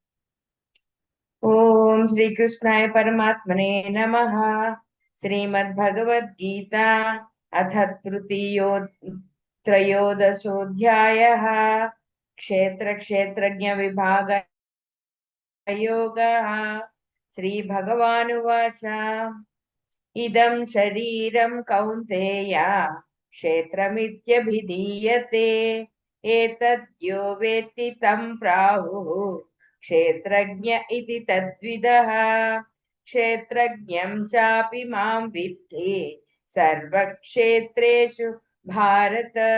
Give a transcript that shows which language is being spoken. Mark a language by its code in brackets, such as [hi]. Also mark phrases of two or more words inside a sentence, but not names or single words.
[sa] ఓం శ్రీకృష్ణాయ పరమాత్మనే నమః. శ్రీమద్భగవద్గీత అథ త్రయోదశోऽధ్యాయः. క్షేత్రజ్ఞ విభాగ యోగः. శ్రీభగవానువాచ इदं शरीरं कौन्तेय क्षेत्रमित्यभिधीयते। एतद्यो वेत्ति तं प्राहुः क्षेत्रज्ञ इति तद्विदः। क्षेत्रज्ञं चापि मां विद्धि सर्वक्षेत्रेषु भारत।